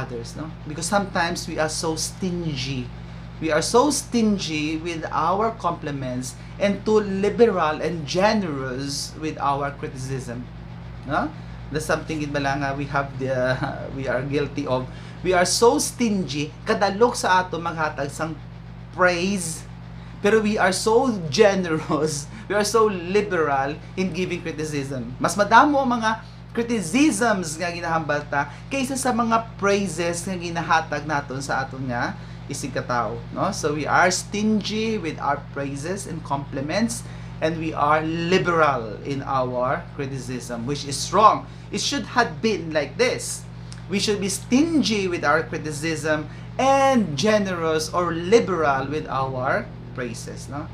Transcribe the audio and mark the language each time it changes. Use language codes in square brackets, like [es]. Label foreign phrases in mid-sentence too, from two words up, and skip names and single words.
[en] Because sometimes we are so stingy We are so stingy with our compliments and too liberal and generous with our criticism. No? That's something in Balanga we have we are guilty of. We are so stingy, [hil] kadalok sa ato maghatag sang praise, pero [en] we are so generous, we are so liberal in giving criticism. [hil] Mas madamo ang mga criticisms nga ginahambal ta kaysa sa mga praises nga ginahatag naton sa aton nga isig katawo, no? [en] So we are stingy with our praises and compliments, and we are liberal in our criticism, which is wrong. It should have been like this. We should be stingy with our criticism and generous or liberal with our praises, no?